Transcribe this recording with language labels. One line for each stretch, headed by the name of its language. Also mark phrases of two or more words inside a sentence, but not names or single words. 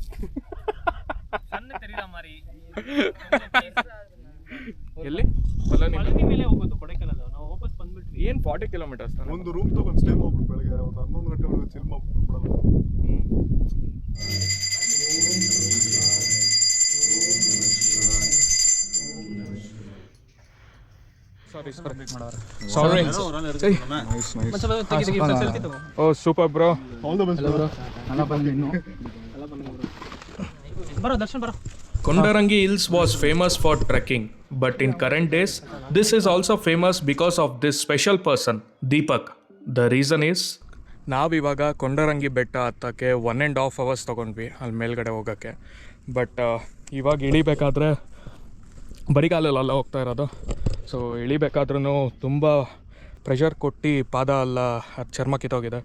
Tamil: கண்ணு தெரியற மாதிரி.
Kannada: ಎಲ್ಲಿ ಪಳನಿ ಮೇಲೆ ಹೋಗೋದು ಕೊಡೈಕನಾಲ್. ನಾವು ವಾಪಸ್ ಬಂದ್ಬಿಟ್ವಿ. ಏನು 40 kilometers ತಾನೆ. ಒಂದು ರೂಮ್ ತಗೊಂಡು ಸ್ಟೇ ಮಾಡ್ಬಿಟ್ಟು ಬೆಳಗ್ಗೆ ಒಂದು 11 ಗಂಟೆವರೆಗೆ ಚಿಲ್ ಮಾಡ್ಬಿಟ್ಟು ಬಿಡೋದು.
English: ಸಾರಿ. O super bro. All the best bro.
Kannada: ಬರೋ ದರ್ಶನ್ ಬರೋ.
English: Kondarangi Hills was famous for trekking, but in current days, this is also famous because of this special person, Deepak. The reason is,
Kannada: ನಾವಿವಾಗ ಕೊಂಡರಂಗಿ ಬೆಟ್ಟ ಹತ್ತಕ್ಕೆ 1.5 hours ತೊಗೊಂಡ್ವಿ ಅಲ್ಲಿ ಮೇಲ್ಗಡೆ ಹೋಗೋಕ್ಕೆ. ಬಟ್ ಇವಾಗ ಇಳಿಬೇಕಾದ್ರೆ ಬರಿಗಾಲಲ್ಲ ಹೋಗ್ತಾ ಇರೋದು. ಸೊ ಇಳಿಬೇಕಾದ್ರೂ ತುಂಬ ಪ್ರೆಷರ್ ಕೊಟ್ಟು ಪಾದ ಎಲ್ಲ ಚರ್ಮ ಕಿತ್ತೋಗಿದೆ.